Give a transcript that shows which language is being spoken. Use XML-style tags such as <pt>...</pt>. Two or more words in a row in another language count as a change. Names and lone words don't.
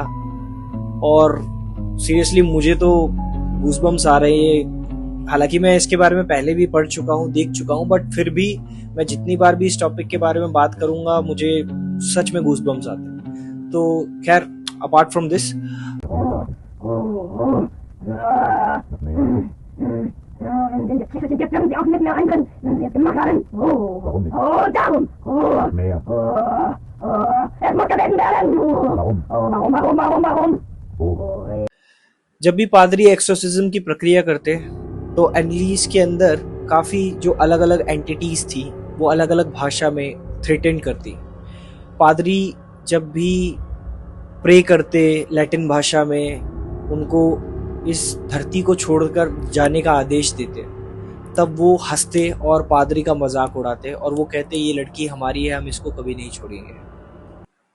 <hi>और सीरियसली मुझे तो गूज़बम्स आ रहे हैं। हालांकि मैं इसके बारे में पहले भी पढ़ चुका हूँ, देख चुका हूँ, बट फिर भी मैं जितनी बार भी इस टॉपिक के बारे में बात करूंगा मुझे सच में गूज़बम्स आते हैं। तो खैर,</hi> <en>apart from this,</en> <de>Jetzt können Sie auch nicht mehr rein können, wenn Sie es gemacht haben. Warum nicht? Darum. Mehr. Es muss gegessen werden. Warum? Warum? Wo?</de> <hi>जब भी पादरी एक्सोर्सिज्म की प्रक्रिया करते तो एनालिस के अंदर काफ़ी जो अलग अलग एंटिटीज थी वो अलग अलग भाषा में थ्रेटन करती। पादरी जब भी प्रे करते लैटिन भाषा में, उनको इस धरती को छोड़कर जाने का आदेश देते, तब वो हंसते और पादरी का मजाक उड़ाते और वो कहते ये लड़की हमारी है, हम इसको कभी नहीं छोड़ेंगे।</hi>